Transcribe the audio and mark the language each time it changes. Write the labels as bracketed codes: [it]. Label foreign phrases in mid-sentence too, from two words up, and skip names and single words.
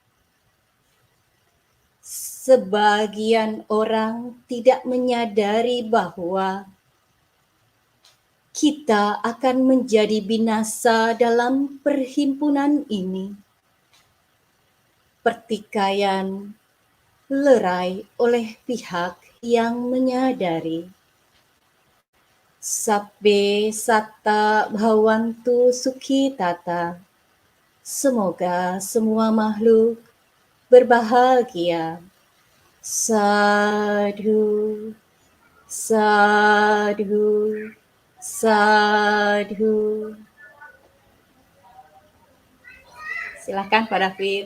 [id] Sebagian orang tidak menyadari bahwa kita akan menjadi binasa dalam perhimpunan ini. Pertikaian lerai oleh pihak yang menyadari. [pi] Sabbe satta bhavantu sukhitata. [id] Semoga semua makhluk berbahagia. [pi] Sadhu, sadhu, sadhu. [id] Silakan Pak David.